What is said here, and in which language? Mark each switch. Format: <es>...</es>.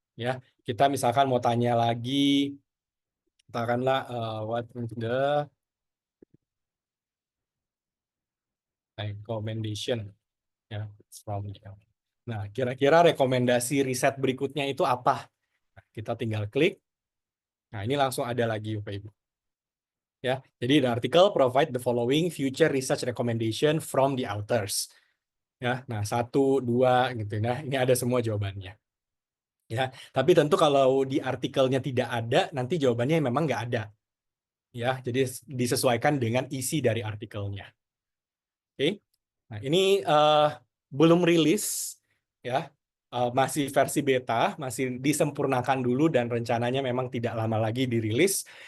<id>Ya, kita misalkan mau tanya lagi, katakanlah</id> <en>what is the recommendation</en> <id>ya from. Nah, kira-kira rekomendasi riset berikutnya itu apa? Nah, kita tinggal klik. Nah, ini langsung ada lagi Bapak Ibu. Ya, jadi</id> <en>the article provide the following future research recommendation from the authors.</en> <id>Ya, nah 1, 2 gitu. Nah, ini ada semua jawabannya. Ya, tapi tentu kalau di artikelnya tidak ada, nanti jawabannya memang nggak ada. Ya, jadi disesuaikan dengan isi dari artikelnya. Oke, nah ini belum rilis, ya, masih versi beta, masih disempurnakan dulu dan rencananya memang tidak lama lagi dirilis.</id>